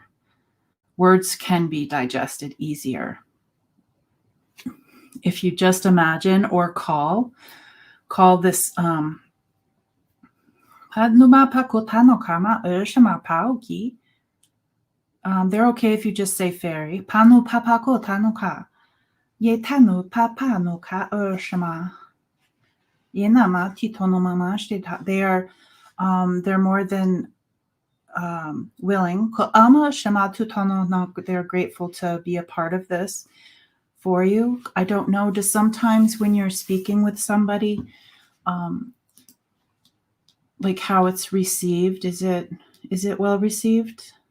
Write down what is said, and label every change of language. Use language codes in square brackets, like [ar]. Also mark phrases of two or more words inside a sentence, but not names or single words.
[en] Words can be digested easier. If you just imagine or call this they're okay if you just say fairy. Panu papako tanuka. Ye tanu papa no ka urshama. Yenama titonomama. They are they're more than willing. They're grateful to be a part of this for you. I don't know. Just sometimes when you're speaking with somebody, like how it's received, is it well received?